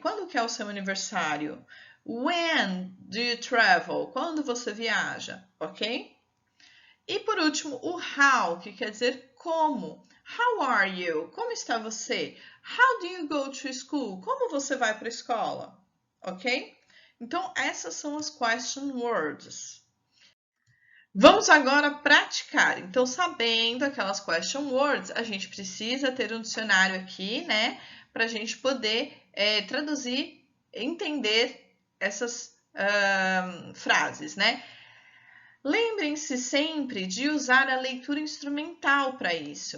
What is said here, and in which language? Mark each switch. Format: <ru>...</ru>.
<pt>Quando que é o seu aniversário?</pt> <en>When do you travel?</en> <pt>Quando você viaja, ok? E por último, o how, que quer dizer como.</pt> <en>How are you?</en> <pt>Como está você?</pt> <en>How do you go to school?</en> <pt>Como você vai para a escola? Ok? Então, essas são as question words. Vamos agora praticar. Então, sabendo aquelas question words, a gente precisa ter um dicionário aqui, né? Para a gente poder traduzir, entender essas frases, né? Lembrem-se sempre de usar a leitura instrumental para isso.</pt>